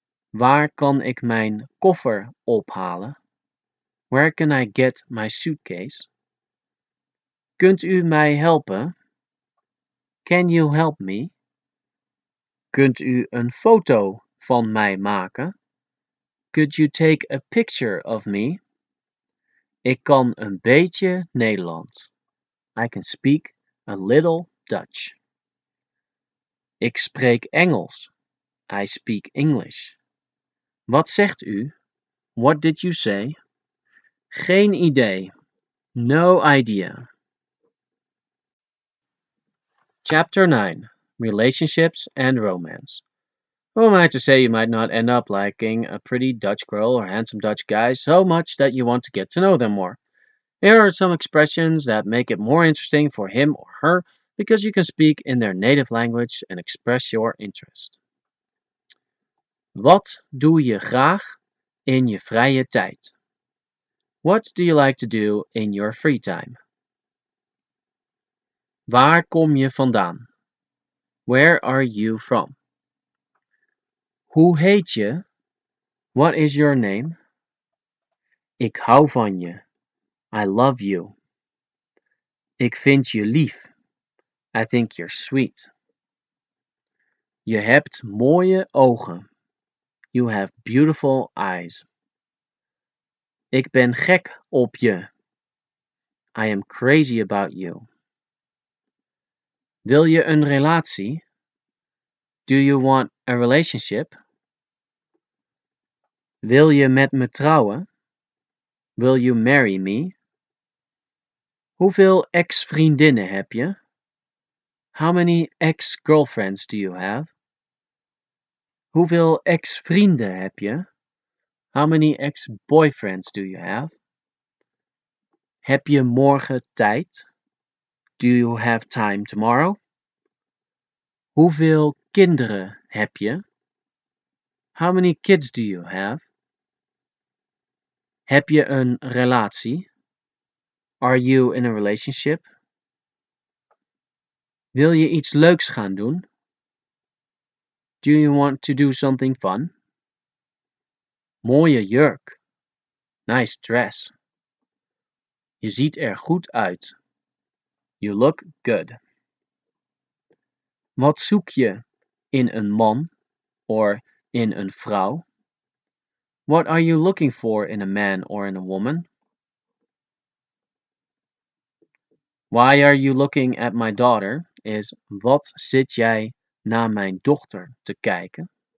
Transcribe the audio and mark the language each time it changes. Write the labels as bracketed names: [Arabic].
[Dutch] Waar kan ik mijn koffer ophalen? [English] Where can I get my suitcase? [Dutch] Kunt u mij helpen? [English] Can you help me? [Dutch] Kunt u een foto van mij maken? [English] Could you take a picture of me? [Dutch] Ik kan een beetje Nederlands. [English] I can speak a little Dutch. [Dutch] Ik spreek Engels. [English] I speak English. [Dutch] Wat zegt u? [English] What did you say? [Dutch] Geen idee. [English] No idea. Chapter 9. Relationships and Romance. Who am I to say you might not end up liking a pretty Dutch girl or handsome Dutch guy so much that you want to get to know them more? Here are some expressions that make it more interesting for him or her because you can speak in their native language and express your interest. [Dutch] Wat doe je graag in je vrije tijd? [English] What do you like to do in your free time? [Dutch] Waar kom je vandaan? [English] Where are you from? [Dutch] Hoe heet je? [English] What is your name? [Dutch] Ik hou van je. [English] I love you. [Dutch] Ik vind je lief. [English] I think you're sweet. [Dutch] Je hebt mooie ogen. [English] You have beautiful eyes. [Dutch] Ik ben gek op je. [English] I am crazy about you. [Dutch] Wil je een relatie? [English] Do you want a relationship? [Dutch] Wil je met me trouwen? [English] Will you marry me? [Dutch] Hoeveel ex-vriendinnen heb je? [English] How many ex-girlfriends do you have? [Dutch] Hoeveel ex-vrienden heb je? [English] How many ex-boyfriends do you have? [Dutch] Heb je morgen tijd? [English] Do you have time tomorrow? [Dutch] Hoeveel kinderen heb je? [English] How many kids do you have? [Dutch] Heb je een relatie? [English] Are you in a relationship? [Dutch] Wil je iets leuks gaan doen? [English] Do you want to do something fun? [Dutch] Mooie jurk. [English] Nice dress. [Dutch] Je ziet er goed uit. [English] You look good. [Dutch] Wat zoek je in een man or in een vrouw? [English] What are you looking for in a man or in a woman? Why are you looking at my daughter [Dutch] is wat zit jij naar mijn dochter te kijken?